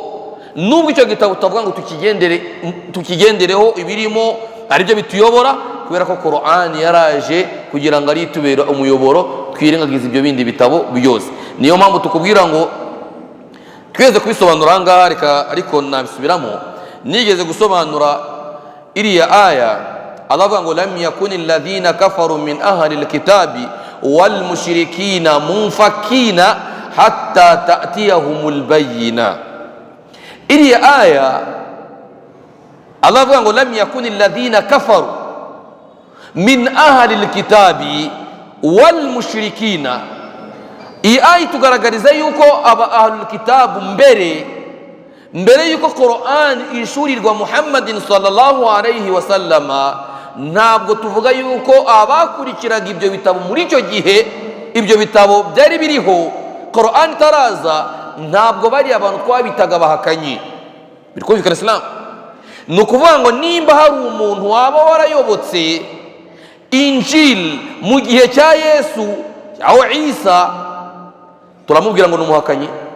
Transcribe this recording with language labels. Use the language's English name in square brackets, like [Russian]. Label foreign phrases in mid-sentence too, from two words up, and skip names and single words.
[Kinyarwanda] Nubwo icyo gitabo tutavuga ngo tukigendereho ibirimo ari byo bituyobora, kubera ko Qur'an yaraje kugira ngo ari itubera umuyoboro, twirengagiza ibyo bindi bitabo byose. Niyo mpamvu tukubwira ngo tweze kubisobanura aha ngaha, ariko nabisubiramo. Nigeze gusobanura iriya aya, Allah avuga ngo [Arabic] لم يكن الذين كفروا من أهل الكتاب والمشركين منفكين حتى تأتيهم البينة. [Kinyarwanda] Iriya aya Allah avuga ngo [Arabic] لم يكن الذين كفروا من أهل الكتاب والمشركين. [Kinyarwanda] Iyi aya tugaragariza yuko aba [Arabic] أهل الكتاب [Kinyarwanda] mbere yuko Qur'an ishurirwa Muhammadin [Arabic] صلى الله عليه وسلم, [Kinyarwanda] ntabwo tuvuga yuko abakurikiraga ibyo bitabo muri icyo gihe, ibyo bitabo byari biriho Qur'an itaraza, ntabwo bari abantu twabitaga abahakanyi. Birikumvikana Islam? Ni ukuvuga ngo nimba hari umuntu waba warayobotse Injil mu gihe cya Yesu cyangwa Isa, turamubwira ngo ni umuhakanyi?